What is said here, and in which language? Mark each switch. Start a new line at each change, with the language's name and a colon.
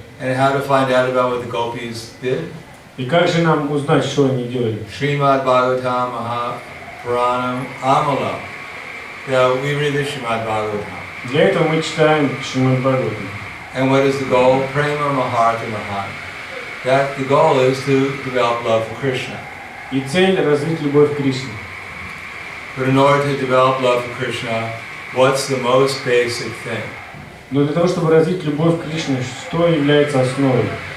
English: And how to find out about what the Gopis did?
Russian: И как же нам узнать, что они делали?
Sanskrit: Srimad Bhagavatam Mahapuranam Amalam.
English: Now we read the Srimad Bhagavatam.
Russian: Для этого мы читаем Шримад Бхагаватам.
English: And what is the goal?
Sanskrit: Prema Maharta Mahan.
English: That the goal is to develop love for Krishna.
Russian: И цель — развить любовь к Кришне.
English: But in order to develop love for Krishna, what's the most basic thing?
Russian: Но для того, чтобы развить любовь к Кришне, что является основой?